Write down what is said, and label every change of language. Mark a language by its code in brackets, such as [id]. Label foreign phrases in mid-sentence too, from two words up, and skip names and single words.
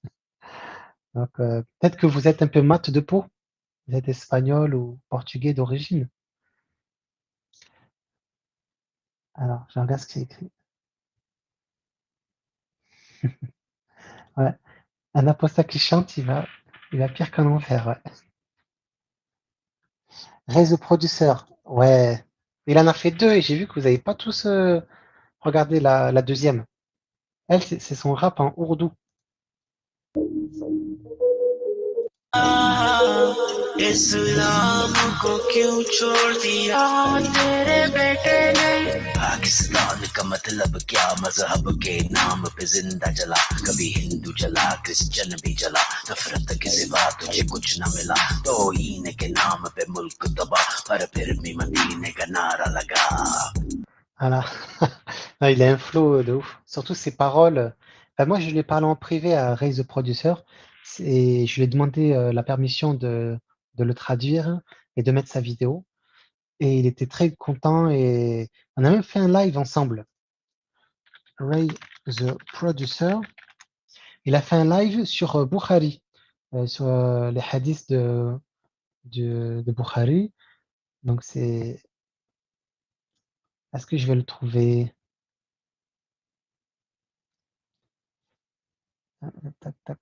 [fr] Donc, peut-être que vous êtes un peu mat de peau. Vous êtes espagnol ou portugais d'origine. Alors, je regarde ce qui est écrit. Ouais. Un apostat qui chante, il va pire qu'un enfer. Ouais. Raise the Producer. Ouais. Il en a fait deux et j'ai vu que vous n'avez pas tous regardé la deuxième. Elle, c'est son rap en ourdou. [ur] اسلام کو کیوں چھوڑ دیا تیرے بیٹے نے پاکستان کا مطلب کیا مذہب کے نام پہ زندہ چلا کبھی ہندو چلا کرسچین بھی چلا نفرت کے سوا تجھے کچھ نہ ملا توہین کے نام پہ ملک دبا پر پھر بھی مدینے کا نعرہ لگا. [fr] Voilà. Non, il a un flow de ouf. Surtout ses paroles. Moi, je lui ai parlé en privé à Raise the Producer et je lui ai demandé la permission de le traduire et de mettre sa vidéo. Et il était très content et on a même fait un live ensemble. Ray the Producer, il a fait un live sur Bukhari, sur les hadiths de Bukhari. Donc c'est... Est-ce que je vais le trouver? Tac, tac.